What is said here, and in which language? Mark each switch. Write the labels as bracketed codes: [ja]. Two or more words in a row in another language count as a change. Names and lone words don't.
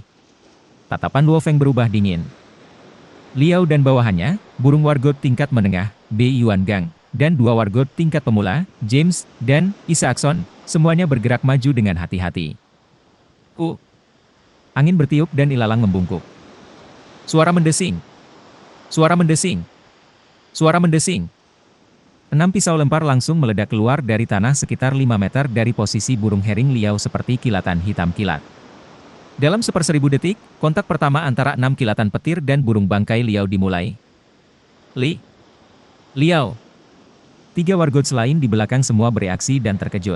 [id] Tatapan Luo Feng berubah dingin. Liao dan bawahannya, burung wargot tingkat menengah, Bei Yuan Gang, dan 2 wargot tingkat pemula, James, dan Isaacson, semuanya bergerak maju dengan hati-hati. Angin bertiup dan ilalang membungkuk. Suara mendesing. Suara mendesing. Suara mendesing. 6 pisau lempar langsung meledak keluar dari tanah sekitar 5 meter dari posisi burung hering Liao seperti kilatan hitam kilat. Dalam 1/1000 detik, kontak pertama antara 6 kilatan petir dan burung bangkai Liao dimulai. Liao. 3 wargot lain di belakang semua bereaksi dan terkejut.